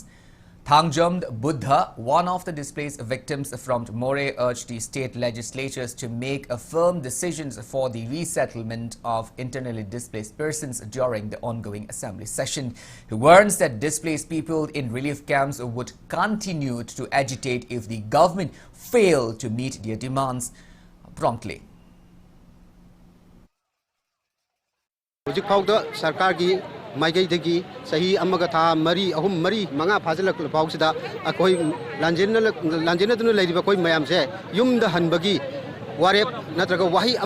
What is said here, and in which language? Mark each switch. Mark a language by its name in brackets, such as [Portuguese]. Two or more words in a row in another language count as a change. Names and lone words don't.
[English] Thangjom Buddha, one of the displaced victims from More, urged the state legislatures to make firm decisions for the resettlement of internally displaced persons during the ongoing assembly session. He warns that displaced people in relief camps would continue to agitate if the government failed to meet their demands promptly. [Manipuri] Maigay sahi amaga tha mari ahum mari manga phajala pausida akoi lanjena dunu leiba koi mayam se yum da hanbagi warep natraga wahi ama